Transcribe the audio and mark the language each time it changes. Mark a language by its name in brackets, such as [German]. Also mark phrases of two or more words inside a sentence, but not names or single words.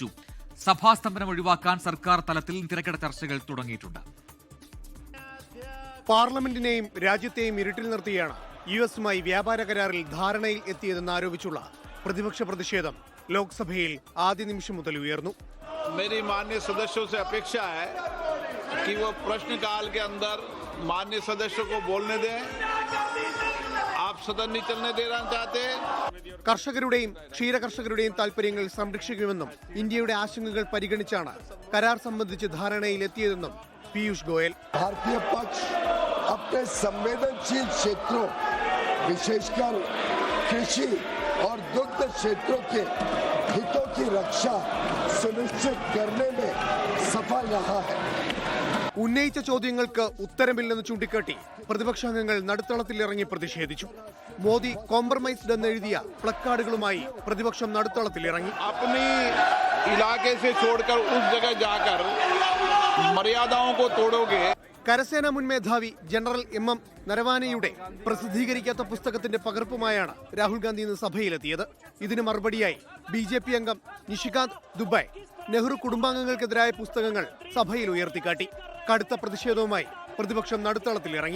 [Malayalam] സഭാസ്തംഭനം ഒഴിവാക്കാൻ സർക്കാർ തലത്തിൽ തിരക്കിട്ട ചർച്ചകൾ തുടങ്ങിയിട്ടുണ്ട്. പാർലമെന്റിനെയും രാജ്യത്തെയും ഇരുട്ടിൽ നിർത്തിയാണ് US-മായി വ്യാപാര കരാറിൽ ധാരണയിൽ എത്തിയതെന്ന് ആരോപിച്ചുള്ള പ്രതിപക്ഷ പ്രതിഷേധം ലോക്സഭയിൽ ആദ്യ നിമിഷം മുതൽ ഉയർന്നു. [Hindi] मेरी माननीय सदस्यों से अपेक्षा है कि वो प्रश्नकाल के अंदर माननीय सदस्यों को बोलने दें. आप सदन नहीं चलने देना चाहते. [Malayalam] കർഷകരുടെയും ക്ഷീരകർഷകരുടെയും താൽപര്യങ്ങൾ സംരക്ഷിക്കുമെന്നും ഇന്ത്യയുടെ ആശങ്കകൾ പരിഗണിച്ചാണ് കരാർ സംബന്ധിച്ച് ധാരണയിൽ എത്തിയതെന്നും പീയൂഷ് ഗോയൽ. [Hindi] भारतीय पक्ष अपने संवेदनशील क्षेत्रों विशेषकर कृषि और दुग्ध क्षेत्रों के हितों की रक्षा सुनिश्चित करने में सफल रहा है. [Malayalam] ഉന്നയിച്ച ചോദ്യങ്ങൾക്ക് ഉത്തരമില്ലെന്ന് ചൂണ്ടിക്കാട്ടി പ്രതിപക്ഷാംഗങ്ങൾ നടുത്തളത്തിലിറങ്ങി പ്രതിഷേധിച്ചു. മോദി കോംപ്രമൈസ്ഡ് എന്നെഴുതിയ പ്ലക്കാർഡുകളുമായി പ്രതിപക്ഷം നടുത്തളത്തിലിറങ്ങി. [Hindi] अपनी इलाके से छोड़कर उस जगह जाकर मर्यादाओं को तोड़ोगे. [Malayalam] കരസേനാ മുൻ മേധാവി ജനറൽ MM നരവാനെയുടെ പ്രസിദ്ധീകരിക്കാത്ത പുസ്തകത്തിന്റെ പകർപ്പുമായാണ് രാഹുൽ ഗാന്ധി ഇന്ന് സഭയിലെത്തിയത്. ഇതിന് മറുപടിയായി BJP അംഗം നിഷികാന്ത് ദുബായ് നെഹ്റു കുടുംബാംഗങ്ങൾക്കെതിരായ പുസ്തകങ്ങൾ സഭയിൽ ഉയർത്തിക്കാട്ടി. കടുത്ത പ്രതിഷേധവുമായി പ്രതിപക്ഷം നടുത്തളത്തിലിറങ്ങി.